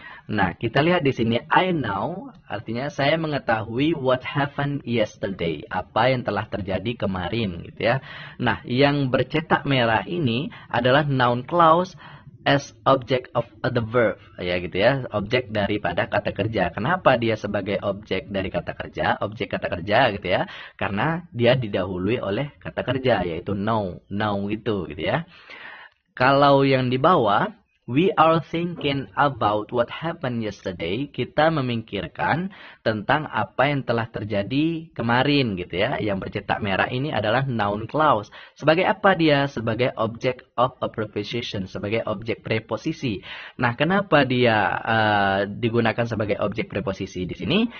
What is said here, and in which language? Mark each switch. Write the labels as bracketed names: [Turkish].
[Indonesian] Nah, kita lihat di sini [English] I know [Indonesian] artinya saya mengetahui [English] what happened yesterday, [Indonesian] apa yang telah terjadi kemarin gitu ya. Nah, yang bercetak merah ini adalah noun clause [English] as object of the verb, [Indonesian] ya gitu ya, objek daripada kata kerja. Kenapa dia sebagai objek dari kata kerja, objek kata kerja gitu ya? Karena dia didahului oleh kata kerja, yaitu know gitu ya. Kalau yang di bawah, [English] we are thinking about what happened yesterday. [Indonesian] Kita memikirkan tentang apa yang telah terjadi kemarin gitu ya. Yang bercetak merah ini adalah noun clause. Sebagai apa dia? Sebagai [English] object of a preposition, [Indonesian] sebagai objek preposisi. Nah, kenapa dia digunakan sebagai objek preposisi di sini?